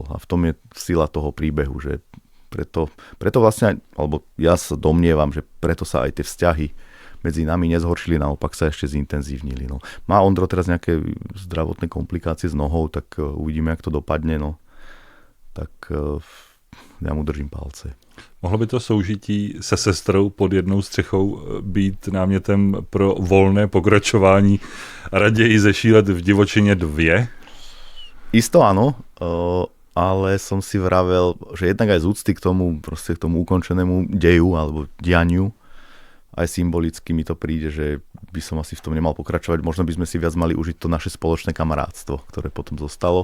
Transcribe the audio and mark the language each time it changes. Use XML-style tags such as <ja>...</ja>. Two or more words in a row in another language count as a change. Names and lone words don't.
<sk>A v tom je sila toho príbehu, že preto vlastne, alebo ja sa domnievam, že preto sa aj tie vzťahy medzi nami nezhoršili, naopak sa ešte zintenzívnili. No. Má Ondro teraz nejaké zdravotné komplikácie s nohou, tak uvidíme, jak to dopadne. No. Tak ja mu držím palce.</sk> <cs>Mohlo by to soužití se sestrou pod jednou střechou být námětem pro volné pokračování raději zešílet v divočině 2?</cs> <sk>Isto áno, ale som si vravel, že jednak aj z úcty k tomu ukončenému deju alebo dianiu, aj symbolicky mi to príde, že by som asi v tom nemal pokračovať. Možno by sme si viac mali užiť to naše spoločné kamarátstvo, ktoré potom zostalo.</sk>